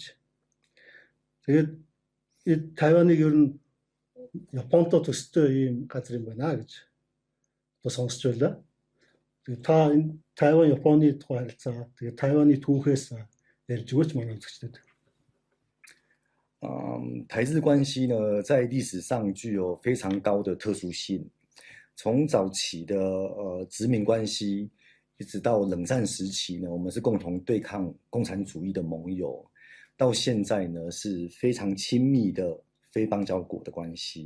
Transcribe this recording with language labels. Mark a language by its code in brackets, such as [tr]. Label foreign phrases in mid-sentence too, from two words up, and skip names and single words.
[mn] Тэгээд Тайваныг ер нь Японтой төстэй ийм газар юм байна гэж одоо сонсч байлаа. Тэгээд та энэ Тайван Японы тухай харилцаа, тэгээд Тайваны түүхээс ярьж өгөөч манай үзэгчдэд. [zh] 台日关系呢，在历史上具有非常高的特殊性。从早期的殖民关系，一直到冷战时期呢，我们是共同对抗共产主义的盟友，到现在呢是非常亲密的非邦交国的关系。